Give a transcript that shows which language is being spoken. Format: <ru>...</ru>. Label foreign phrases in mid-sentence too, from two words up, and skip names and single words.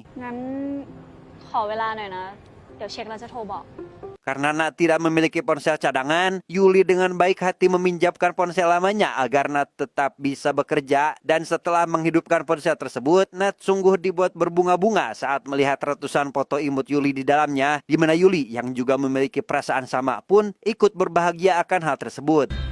<th>งั้นขอเวลาหน่อยนะ เดี๋ยวเช็คแล้วจะโทรบอก</th> <id>Karena Nat tidak memiliki ponsel cadangan, Yuli dengan baik hati meminjamkan ponsel lamanya agar Nat tetap bisa bekerja. Dan setelah menghidupkan ponsel tersebut, Nat sungguh dibuat berbunga-bunga saat melihat ratusan foto imut Yuli di dalamnya, di mana Yuli yang juga memiliki perasaan sama pun ikut berbahagia akan hal tersebut.</id>